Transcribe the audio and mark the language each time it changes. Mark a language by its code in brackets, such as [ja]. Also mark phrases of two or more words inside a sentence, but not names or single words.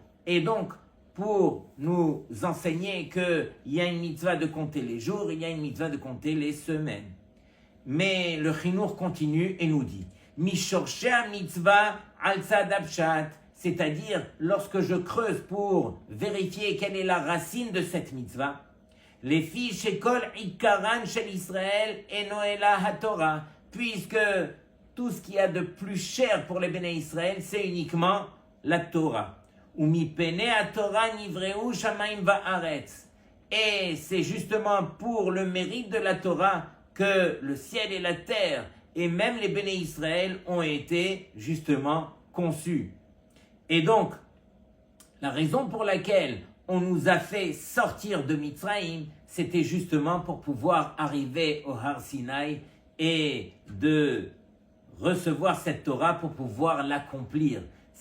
[fr] Et donc, pour nous enseigner qu'il y a une mitzvah de compter les jours, il y a une mitzvah de compter les semaines. Mais le Chinuch continue et nous dit [he] משרשי המצוה על צד הפשט, [fr] c'est-à-dire lorsque je creuse pour vérifier quelle est la racine de cette mitzvah, les filles [he] שכל עיקרן של ישראל היא התורה, [fr] puisque tout ce qu'il y a de plus cher pour les [he] בני ישראל, [fr] c'est uniquement la Torah. [he] ומפני התורה נבראו שמים וארץ. [fr] Et c'est justement pour le mérite de la Torah que le ciel et la terre et même les [he] בני ישראל [fr] ont été justement conçus. Et donc, la raison pour laquelle on nous a fait sortir de Mitzrayim, c'était justement pour pouvoir arriver au Har Sinaï et de recevoir cette Torah pour pouvoir l'accomplir.